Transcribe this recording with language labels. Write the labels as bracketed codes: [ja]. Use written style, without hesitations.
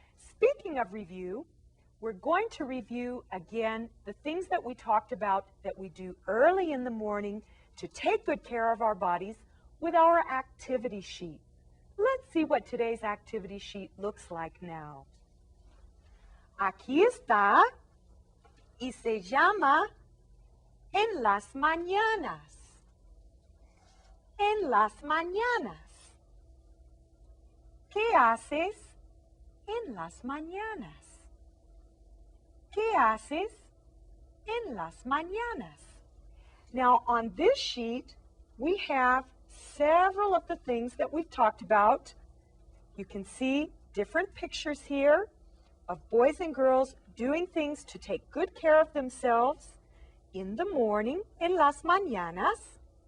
[en] Speaking of review, we're going to review again the things that we talked about that we do early in the morning to take good care of our bodies with our activity sheet. Let's see what today's activity sheet looks like now. [es] Aquí está y se llama En las mañanas. En las mañanas. ¿Qué haces en las mañanas? ¿Qué haces en las mañanas? [en] Now on this sheet, we have several of the things that we've talked about. You can see different pictures here of boys and girls doing things to take good care of themselves in the morning, [es] en las mañanas.